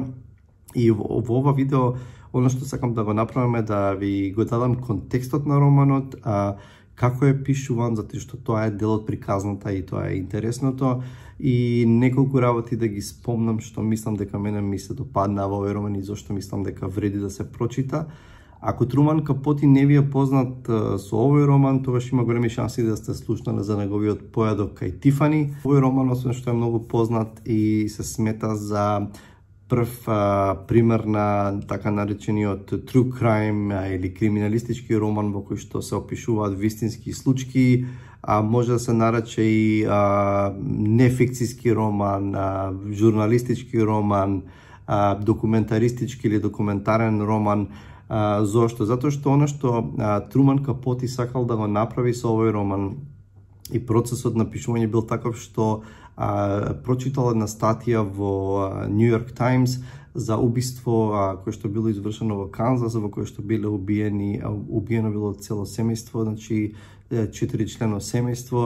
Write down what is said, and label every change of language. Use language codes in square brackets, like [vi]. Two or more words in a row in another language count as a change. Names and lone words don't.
[mk] И во ова видео, оно што сакам да го направам е да ви го дадам контекстот на романот, како е пишуван, затоа што тоа е дел од приказната и тоа е интересното, и неколку работи да ги спомнам што мислам дека мене ми се допадна во овој роман и зашто мислам дека вреди да се прочита. Ако Труман Капоти не ви е познат со овој роман, тогаш има големи шанси да сте слушнали за неговиот појадок кај Тифани. Овој роман, освен што е многу познат и се смета за прв пример на така наречениот [en] true crime [mk] или криминалистички роман во кој што се опишуваат вистински случаи, може да се нарече и нефикцијски роман, журналистички роман, документаристички или документарен роман. Зошто? Затоа што она што Труман Капоти сакал да го направи со овој роман и процесот на пишување бил таков што прочитал една статија во New York Times за убиство кое што било извршено во Канзас, во кое што било убиено било цело семејство, значи 4-члено семејство.